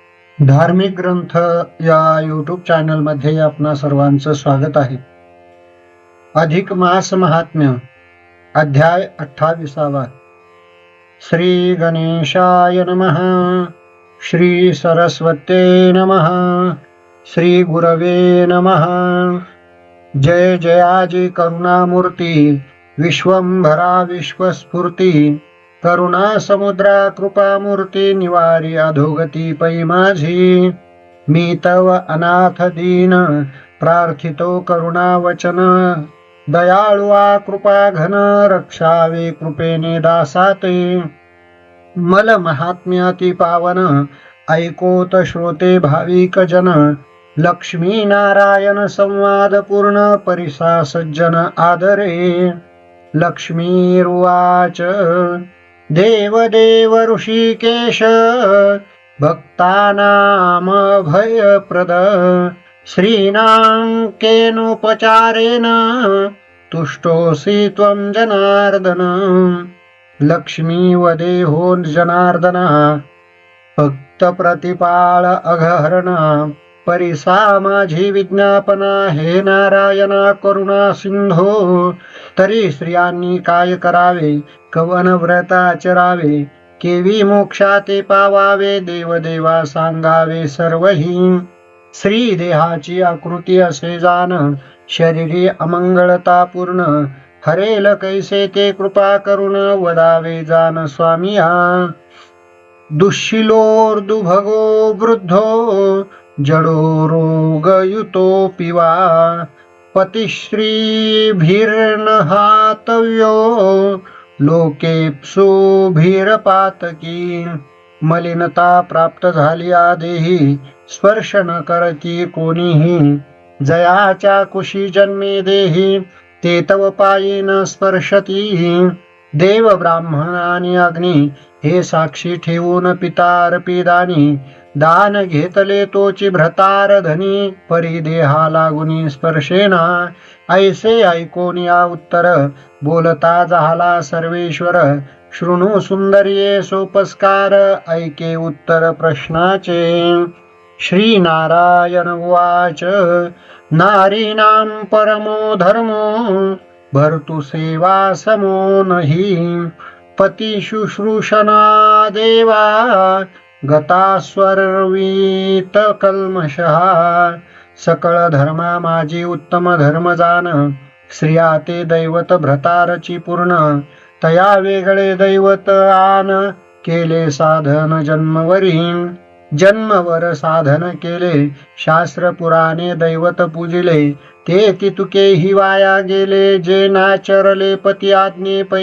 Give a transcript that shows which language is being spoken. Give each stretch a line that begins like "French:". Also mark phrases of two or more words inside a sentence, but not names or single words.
Marathi: धार्मिक ग्रंथ या यूट्यूब चॅनलमध्ये आपणा सर्वांचं स्वागत आहे. अधिक मास महात्म्य अध्याय 28.
Sanskrit: श्री गणेशाय नमः. श्री सरस्वते नमः. श्री गुरवे नमः.
Marathi: जय जयाजी करुणामूर्ती, विश्वंभरा विश्वस्फूर्ती, करुणा समुद्रा कृपामूर्ती, निवारी अधोगती पै माझी. मी तव अनाथ दीन, प्रार्थितो करुणा वचन, दयाळुआ कृपा घन, रक्षावे कृपेने दासाते. मल महात्म्याती पावन, ऐकोत श्रोते भाविक जन, लक्ष्मी नारायण संवाद पूर्ण, परिसा सज्जन आदरे.
Sanskrit: लक्ष्मीरुवाच, देव देव ऋषिकेश, भक्तानाम भयप्रद, श्रीणां केनोपचारेण, तुष्टोऽसि त्वं जनार्दन.
Marathi: लक्ष्मी वदे हो जनार्दना, भक्त प्रतिपाळ अघहरणा, परिसा माझी विज्ञापना, हे नारायणा करुणा सिंधो. तरी स्त्रियांनी काय करावे, कवन व्रत आचरावे, केवी मोक्षाते पावावे, देवदेवा सांगावे सर्वही. श्री देहाची आकृती असे जाण, शरीरी अमंगळता पूर्ण, हरेल कैसे ते कृपा करुण, वदावे जाण स्वामिया.
Sanskrit: दुःशिलोर्दुभगो वृद्धो, जडो रोगयुतो पिवा, पतिश्रीभिर्नहातव्यो, लोकेप्सुभिरपातकी.
Marathi: मलिनता प्राप्त झाली आदेही, स्पर्श न करती कोणीही, जयाच्या कुशी जन्मे देही, ते तव पायी न स्पर्शती. देव ब्राह्मण आणि अग्नी हे साक्षी ठेवून पितारपी दानी, दान घेतले तोची भ्रतार धनी, परी देहा लागुनी स्पर्शेना. ऐसे ऐकून या उत्तर, बोलता झाला सर्वेश्वर, शृणु सुंदर्ये सोपस्कार, ऐके उत्तर प्रश्नाचे.
Sanskrit: श्री नारायण उवाच, नारीणां परमो धर्मो, भर्तु सेवा समो नहि, पती शुश्रूषणा देवा, गतास्वर्वीत कल्मषः.
Marathi: सकळ धर्मा माझी उत्तम धर्म जाण, स्त्रिया ते दैवत भ्रतारची पूर्ण, तया वेगळे दैवत आन, केले साधन जन्मवरी. जन्मवर साधन केले, शास्त्र पुराणे दैवत पूजिले, ते तितुकेही वाया गेले, जे नाचरले पती आज्ञे पै.